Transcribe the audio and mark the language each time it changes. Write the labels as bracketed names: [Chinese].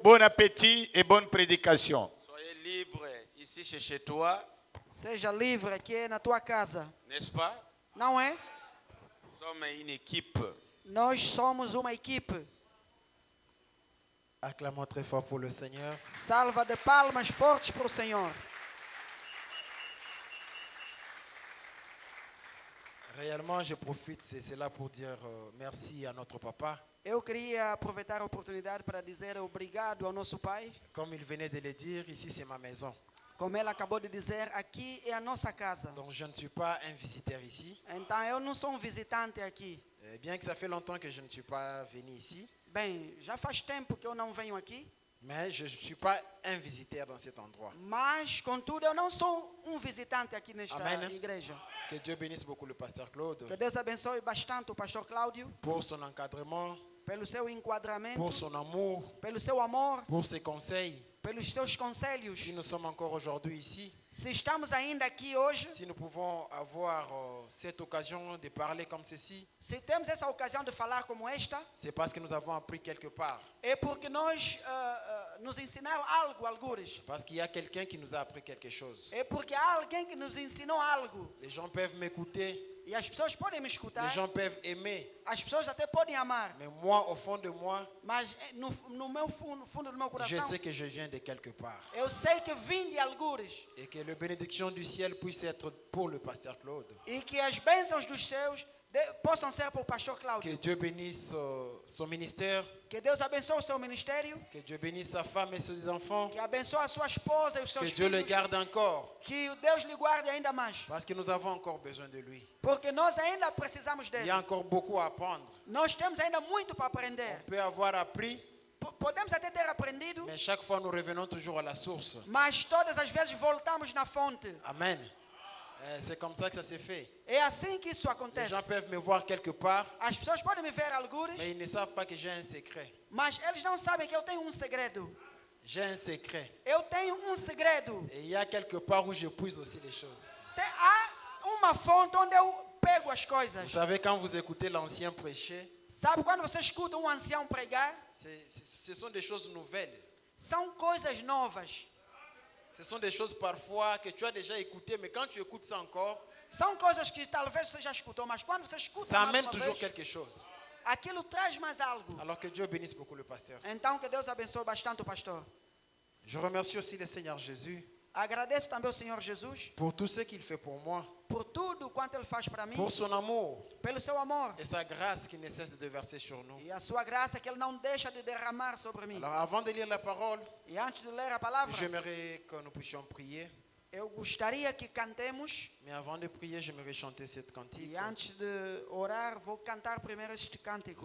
[French] Bon appétit et bonne prédication. Soyez libre ici chez toi. [Portuguese] Seja livre aqui na tua casa. [French] N'est-ce pas? [Portuguese] Não é? [French] Nous sommes une équipe. [Portuguese] Nós somos uma equipe. [French] Acclamons très fort pour le Seigneur. [Portuguese] Salva de palmas fortes para o Senhor. [French] Réellement, je profite, c'est là pour dire merci à notre papa. [Portuguese] Eu queria aproveitar a oportunidade para dizer obrigado ao nosso pai. [French] Comme il venait de le dire, ici c'est ma maison. [Portuguese] Como ele acabou de dizer, aqui é a nossa casa. [French] Donc je ne suis pas un visiteur ici. [Portuguese] Então eu não sou visitante aqui. [French] Bien que ça fait longtemps que je ne suis pas venu ici. [Portuguese] Bem, já faz tempo que eu não venho aqui. [French] Mais je ne suis pas un visiteur dans cet endroit. [Portuguese] Mas, contudo, eu não sou visitante aqui nesta Amen. igreja. [French] Que Dieu bénisse beaucoup le pasteur Claude. [Portuguese] Que Deus abençoe bastante o pastor Cláudio. [French] Pour son encadrement. [Portuguese] Pelo seu enquadramento. [French] Pour son amour. [Portuguese] Pelo seu amor. [French] Pour ses conseils. [Portuguese] Pelos seus conselhos. [French] Si nous sommes encore aujourd'hui ici. [Portuguese] Se estamos ainda aqui hoje. [French] Si nous pouvons avoir cette occasion de parler comme ceci. [Portuguese] Se temos essa ocasião de falar como esta. [French] C'est parce que nous avons appris quelque part. [Portuguese] É porque nós nos ensinaram algo, algures. [French] Parce qu'il y a quelqu'un qui nous a appris quelque chose. [Portuguese] É porque há alguém que nos ensinou algo. [French] Les gens peuvent m'écouter. [Portuguese] E as pessoas podem me escutar. [French] Les gens peuvent aimer. [Portuguese] As pessoas até podem amar. [French] Mais moi, au fond de moi, [Portuguese] mas no meu fundo do meu coração, [French] je sais que je viens de quelque part. [Portuguese] Eu sei que vim de algures. [French] Et que la bénédiction du ciel puisse être pour le pasteur Claude. [Portuguese] E que as bênçãos dos céus possam ser para o pastor Cláudio. [French] Que Dieu bénisse son ministère. [Portuguese] Que Deus abençoe o seu ministério. [French] Que Dieu bénisse sa femme et ses enfants. [Portuguese] Que abençoe a sua esposa e os seus filhos. Que filhos. [French] Dieu le garde encore. [Portuguese] Que Deus lhe guarde ainda mais. [French] Parce que nous avons encore besoin de lui. [Portuguese] Porque nós ainda precisamos dele. [French] Il y a encore beaucoup à apprendre. [Portuguese] Nós temos ainda muito para aprender. [French] On peut avoir appris. [Portuguese] Podemos até ter aprendido. [French] Mais chaque fois nous revenons toujours à la source. [Portuguese] Mas todas as vezes voltamos na fonte. Amen. [French] C'est comme ça que ça s'est fait. [Portuguese] É assim que isso acontece. [French] Les gens peuvent me voir quelque part. [Portuguese] As pessoas podem me ver algures. [French] Mais ils ne savent pas que j'ai un secret. [Portuguese] Mas eles não sabem que eu tenho segredo. [French] J'ai un secret. [Portuguese] Eu tenho segredo. [French] Et il y a quelque part où je puise aussi les choses. [Portuguese] Há uma fonte onde eu pego as coisas. [French] Vous savez, quand vous écoutez l'ancien prêcher, [Portuguese] sabe quando você escuta ancião pregar? [French] Ce sont des choses nouvelles. [Portuguese] São coisas novas. [French] Ce sont des choses parfois que tu as déjà écoutées, mais quand tu écoutes ça encore, [Portuguese] são coisas que talvez você já escutou, mas quando você escuta [French] ça amène toujours quelque chose. [Portuguese] Aquilo traz mais algo. [French] Alors que Dieu bénisse beaucoup le pasteur. [Portuguese] Então que Deus abençoe bastante o pastor. [French] Je remercie aussi le Seigneur Jésus. [Portuguese] Agradeço também ao Senhor Jesus. [French] Pour tout ce qu'il fait pour moi. [Portuguese] Por tudo quanto ele faz para mim. [French] Pour son amour. [Portuguese] Pelo seu amor. [French] Et sa grâce qui ne cesse de verser sur nous. [Portuguese] E a sua graça que ele não deixa de derramar sobre mim. [French] Alors avant de lire la parole, [Portuguese] e antes de ler a palavra, [French] j'aimerais que nous puissions prier. [Portuguese] Eu gostaria que cantemos. [French] Mais avant de prier, j'aimerais chanter cette cantique. [Portuguese] E antes de orar, vou cantar primeiro este cântico.